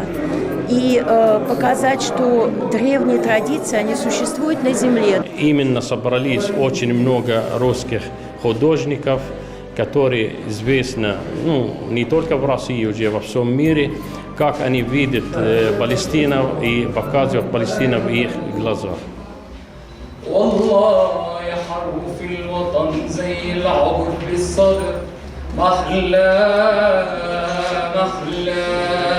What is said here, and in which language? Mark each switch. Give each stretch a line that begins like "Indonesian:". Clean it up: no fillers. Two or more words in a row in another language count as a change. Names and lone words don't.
Russian: И показать, что древние традиции, они существуют на земле. Именно собрались очень много русских художников, которые известны не только в России, уже во всем мире, как они видят Палестину и показывают Палестину в их глазах.
Arabic: والله يا حرف الوطن زي العبر بالصدر محلى محلى